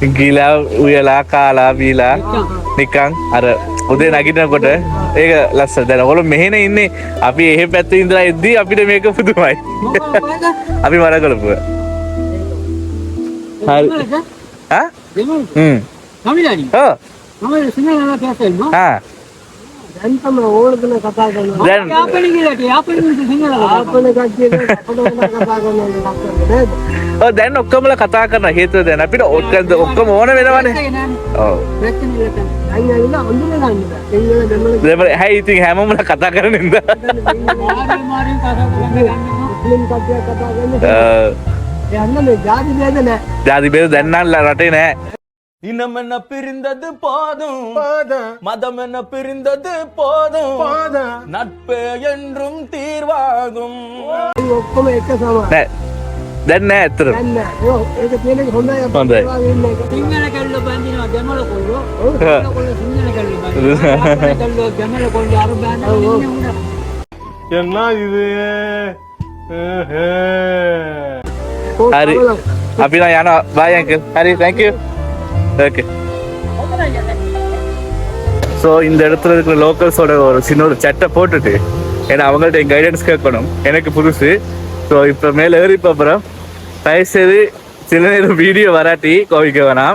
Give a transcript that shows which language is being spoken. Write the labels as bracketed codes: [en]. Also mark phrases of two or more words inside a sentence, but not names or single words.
[si] ගීලා උයලා කාලා බීලා නිකන් අර උදේ නගිනකොට ඒක ලස්සන. දැන් ඔයගොල්ලෝ මෙහෙන ඉන්නේ. අපි එහෙ පැත්තේ ඉඳලා එද්දි අපිට මේක පුදුමයි. අපි වරගලපුවා. හරි. හා? [ta] தமிழாடி [si] ඔව්. [ta] தமிழ் சிங்கள பேசணுமா [si] හා. දැන් තමයි ඕනකම කතා කරනවා. දැන් යාපනීය සිංහල යාපන කච්චියට අපිට කතා කරනවා. ඔව් දැන් ඔක්කොමලා කතා කරන හේතුව දැන් අපිට ඔක්කොම ඕන වෙනවනේ. ඔව්. දෙමළ හැයි ඉතින් හැමෝමලා කතා කරන ඉඳ. ජාති බේද දැන් නම් රටේ නෑ. [ta] இனம் என்ன பிரிந்தது போதும் மதம் என்ன பிரிந்தது போதும் நட்பு என்றும் தீர்வாகும் [si] ඔක්කොම එක සමාන. නෑ. දැන් නෑ ඇත්තට. ඒක තියෙන එක හොඳයි. හොඳයි. සිංහල කල්ල බඳිනවා දෙමළ කොල්ලෝ. ඔව් සිංහල කොල්ල සිංහල කල්ල බඳිනවා. යාපන කල්ල දෙමළ කොල්ල අර බඳිනවා. [ta] என்ன இது [si] හරි. අපි නම් යනවා. [en] bye uncle. [si] හරි [en] thank you. [ta] ஓகே. ஸோ இந்த இடத்துல இருக்கிற லோக்கல்ஸோட ஒரு சின்ன ஒரு சட்டை போட்டுட்டு ஏன்னா அவங்கள்ட்ட என் கைடன்ஸ் கேட்கணும். எனக்கு புதுசு. ஸோ இப்போ மேலே ஏறி அப்புறம் தயவுசெய்து சில நேரம் வீடியோ வராட்டி கோவிக்க வேணாம்.